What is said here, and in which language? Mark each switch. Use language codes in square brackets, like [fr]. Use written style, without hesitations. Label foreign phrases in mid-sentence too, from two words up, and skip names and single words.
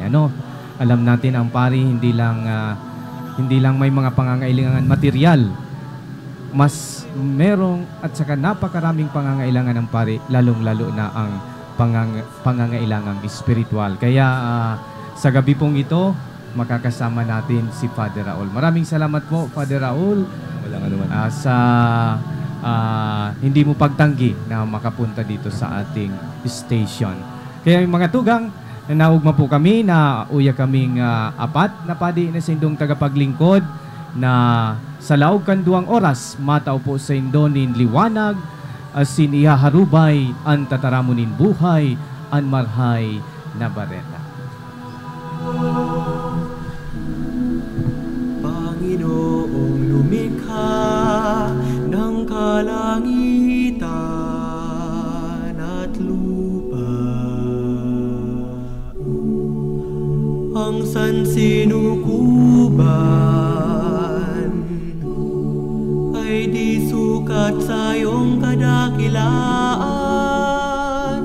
[tl] Alam natin ang pare hindi lang may mga pangangailangan material, mas merong at saka napakaraming pangangailangan ng pare, lalong-lalo na ang pangangailangang spiritual. Kaya sa gabi pong ito, makakasama natin si Father Raul. Maraming salamat po, Father Raul, sa hindi mo pagtanggi na makapunta dito sa ating station. [bik] Kaya yung mga tugang, naugma po kami na uya kaming apat na padi na sindong tagapaglingkod na sa laog kan 2 oras mataw po sa indonin liwanag asin ihaharubay ang tataramunin buhay ang marhay na bareta. [tl] Panginoong lumikha ng kalangitan at lupa, ang sansinukuban ay di sukat sa iyong kadakilaan.